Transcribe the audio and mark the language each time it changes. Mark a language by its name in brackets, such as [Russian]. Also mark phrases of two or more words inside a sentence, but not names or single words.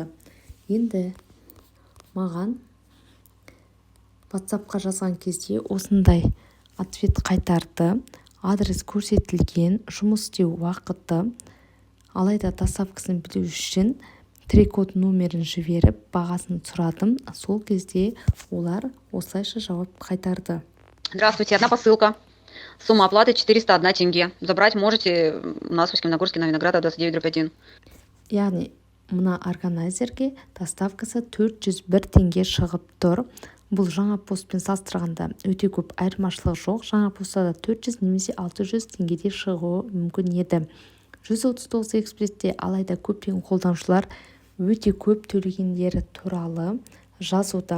[Kazakh] Енді маған WhatsApp-қа жазған кезде осындай ответ қайтарды. Адрес көрсетілген, жұмыс істеу уақыты. Алайда доставкасын білу үшін трекод номерін жіберіп, бағасын сұрадым. Сол кезде олар осылайша жауап қайтарды. [Russian] Здравствуйте, одна посылка. Сумма оплаты 401 тенге. Забрать можете у нас в Усть-Каменогорске на Виноградова 29/1. [Kazakh] Яғни, мына органайзерге доставкасы 401 тенге шығып тұр. Бұл жаңа постпен салыстырғанда өте көп айырмашылық жоқ. Жаңа постада 400 немесе 600 теңгеде шығуы мүмкін еді. 139 экспрессте алайда көптеген қолданушылар өте көп төлегендері туралы жазуда.